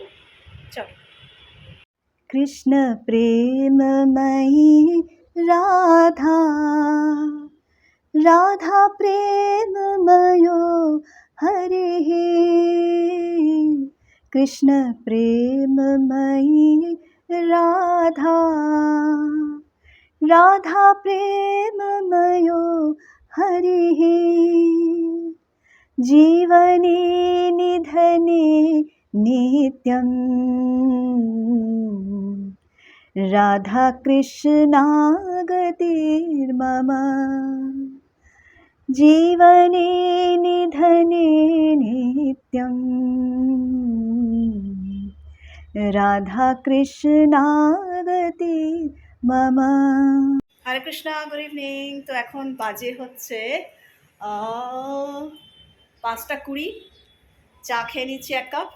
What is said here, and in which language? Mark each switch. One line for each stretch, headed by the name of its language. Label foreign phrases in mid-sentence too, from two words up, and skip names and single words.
Sanskrit: চলো। কৃষ্ণ প্রেমময়ী রাধা, রাধা প্রেমময়ো হরে, কৃষ্ণ প্রেমময়ী রাধা, রাধা প্রেমময়ো হরে, जीवने निधने नित्यं, राधा कृष्णागतिर्मम, जीवने निधने नित्यं, রাধা কৃষ্ণাগতি মামা।
Bangla: হরে কৃষ্ণা,
English: good evening.
Bangla: তো এখন বাজে হচ্ছে 5টা 20, চা খেয়ে নিচ্ছি 1 কাপ।